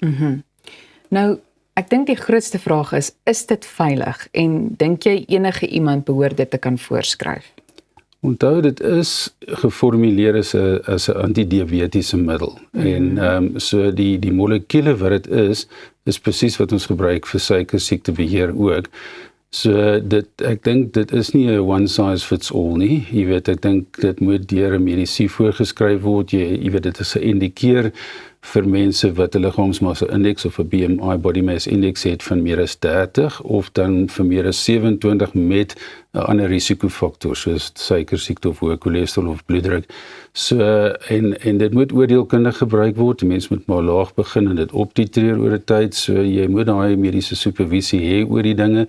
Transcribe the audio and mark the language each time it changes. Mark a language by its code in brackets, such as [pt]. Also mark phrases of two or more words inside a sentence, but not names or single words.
[af] Nou, ek dink die grootste vraag is dit veilig, en dink jy enige iemand behoort dit te kan voorskryf? Onthou, dit is geformuleer as 'n antidiabetiese middel. En so die molekule wat dit is presies wat ons gebruik vir suikersiektebeheer ook. So ek dink dit is nie 'n [en] one size fits all [af] nie. Jy weet, ek dink dit moet deur 'n medisy voorgeskryf word. Jy weet, dit is geïndikeer vir mense wat 'n liggaamsmassa indeks of 'n BMI, [en] body mass index [af] het van meer as 30, of dan vir meer as 27 met 'n ander risikofaktor soos suikersiekte of hoë cholesterol of bloeddruk. So en dit moet oordeelkundig gebruik word. Die mens moet maar laag begin en dit optitreer oor 'n tyd. So jy moet daai mediese supervisie hê oor die dinge.